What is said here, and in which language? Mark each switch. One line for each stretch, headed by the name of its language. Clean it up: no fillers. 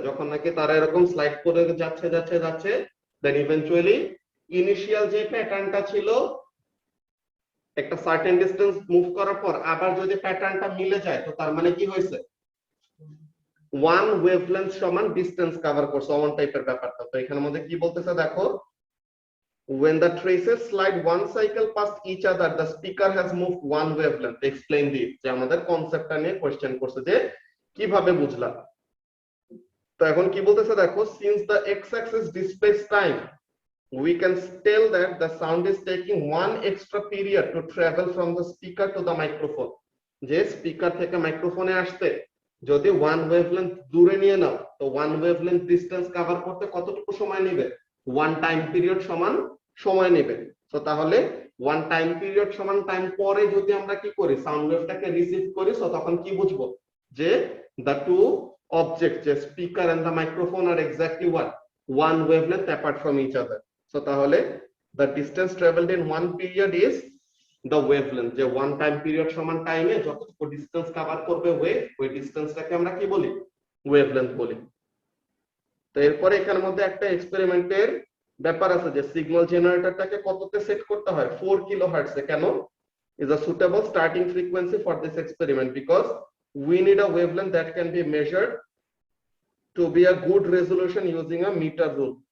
Bangla: যখন নাকি তারা এরকম স্লাইড করে যাচ্ছে দেন ইভেন্চুয়ালি ইনিশিয়াল যে প্যাটার্নটা ছিল একটা সার্টেন ডিসটেন্স মুভ করার পর আবার যদি প্যাটার্নটা মিলে যায়, তো তার মানে কি হয়েছে, ওয়ান ওয়েভলেন্থ সমান ডিসটেন্স কভার করছে, অন টাইপের ব্যাপারটা। তো এখানের মধ্যে কি বলতেছে দেখো,
English: when the traces slide one cycle past each other the speaker has moved one wavelength. Explain this,
Bangla: যে আমাদের কনসেপ্টটা নিয়ে কোশ্চেন করছে যে কিভাবে বুঝলা। তো এখন কি বলতেছে দেখো,
English: since the x axis displays time we can tell that the sound is taking one extra period to travel from the speaker to the microphone.
Bangla: যে স্পিকার থেকে মাইক্রোফোনে আসতে যদি ওয়ান ওয়েভলেন্থ দূরে নিয়ে নাও, তো ওয়ান ওয়েভলেন্থ ডিসটেন্স কভার করতে কতটুকু সময় নেবে, ওয়ান টাইম পিরিয়ড সমান সময় নেবে। তো তাহলে ওয়ান টাইম পিরিয়ড সমান টাইম পরে যদি আমরা কি করি সাউন্ড ওয়েভটাকে রিসিভ করি, তো তখন কি বুঝবো যে
English: the two objects, the speaker and the microphone are exactly what one wavelength apart from each other. So
Bangla: তাহলে
English: the distance traveled in one period is the wavelength,
Bangla: যে
English: one time period
Bangla: সমান টাইমে যতটুকু ডিসটেন্স কভার করবে wave, ওই ডিসটেন্সটাকে আমরা কি বলি ওয়েভলেন্থ বলি। তো এরপরে এখানের মধ্যে একটা এক্সপেরিমেন্টের ব্যাপার আছে যে সিগন্যাল জেনারেটরটাকে কততে সেট করতে হয় 4 কিলোহার্টজ এ। কেন?
English: is a suitable starting frequency for this experiment because we need a wavelength that can be measured to be a good resolution using a meter rule।